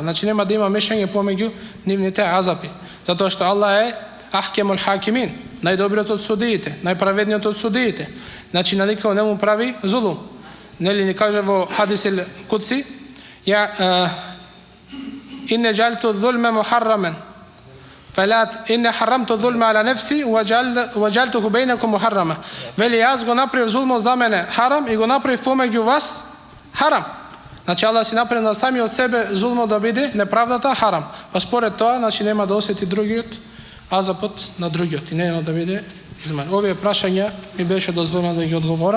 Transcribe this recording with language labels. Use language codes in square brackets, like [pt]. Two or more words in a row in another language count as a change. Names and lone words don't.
[mk] Значи нема да има мешање помеѓу нивните азапи. Затоа што Аллах е [ar] أحكم الحاكمين, [mk] најдобриот од судиите, најправедниот од судиите. Значи на никој не му прави зулум. Нели ни каже во [ar] الحديث القدسي: "يا إني جعلت ظلم محرما فلا إن حرمت الظلم على نفسي وجعلته بينكم محرما." [mk] Вели јас го направив зулмот за мене харам и го направив помеѓу вас харам. Значи Аллах си направи на самиот себе зулмот да биде неправдата харам. Па според тоа, значи нема да осети другиот азапот на другиот и нема да биде измен. Овие прашања ми беше дозволено да ги одговорам.